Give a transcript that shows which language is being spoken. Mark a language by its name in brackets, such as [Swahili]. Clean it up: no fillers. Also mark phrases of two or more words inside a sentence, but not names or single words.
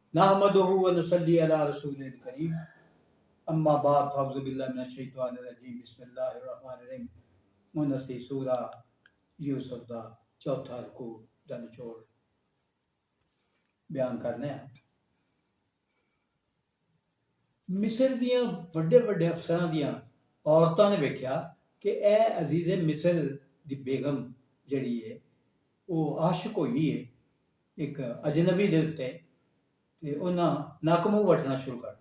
[Arabic] نحمده ونصلي على رسوله الكريم أما بعد فأعوذ بالله من الشيطان الرجيم بسم الله الرحمن الرحيم. [Punjabi] 79 سورہ یوسف دا چوتھا رکوع دا نچوڑ بیان کرنے ہیں. مصر دیاں وڈے وڈے افسراں دیاں عورتاں نے ویکھیا کہ اے عزیزِ مصر دی بیگم جہڑی ہے او عاشق ہوئی ہے اک اجنبی دے اتے تے انہاں نک مونہہ وٹنا شروع کرتا.